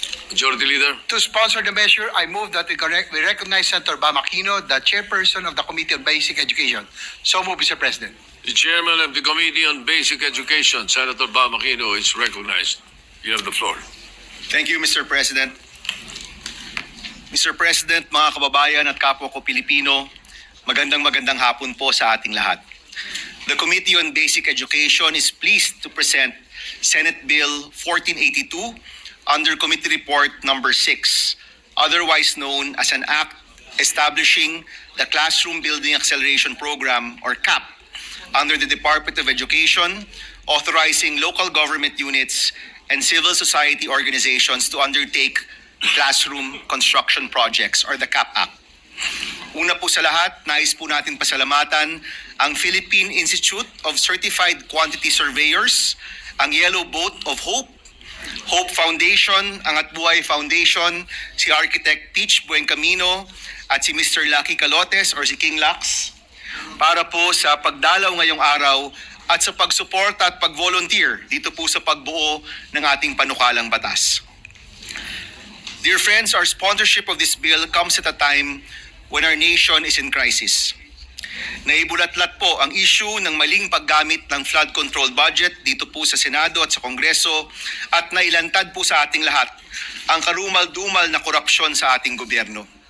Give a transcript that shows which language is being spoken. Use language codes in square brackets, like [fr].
[en] Majority Leader. To sponsor the measure, I move that we recognize Senator Bam Aquino, the chairperson of the Committee on Basic Education. So move, Mr. President. The Chairman of the Committee on Basic Education, Senator Bam Aquino, is recognized. You have the floor. Thank you, Mr. President. Mr. [tl] President, mga kababayan at kapwa ko Pilipino, magandang hapon po sa ating lahat. [en] The Committee on Basic Education is pleased to present Senate Bill 1482 under Committee Report number 6, otherwise known as an act establishing the Classroom Building Acceleration Program, or CAP, under the Department of Education, authorizing local government units and civil society organizations to undertake classroom construction projects, or the CAP Act. [tl] Una po sa lahat, nais po natin pasalamatan ang Philippine Institute of Certified Quantity Surveyors, ang Yellow Boat of Hope, Hope Foundation, ang Atbuhay Foundation, si Architect Peach Buencamino at si Mr. Lucky Calotes or si King Lax para po sa pagdalaw ngayong araw at sa pagsuporta at pag-volunteer dito po sa pagbuo ng ating panukalang batas. [en] Dear friends, our sponsorship of this bill comes at a time when our nation is in crisis. [tl] Naibulatlat po ang issue ng maling paggamit ng flood control budget dito po sa Senado at sa Kongreso at nailantad po sa ating lahat ang karumal-dumal na korupsyon sa ating gobyerno.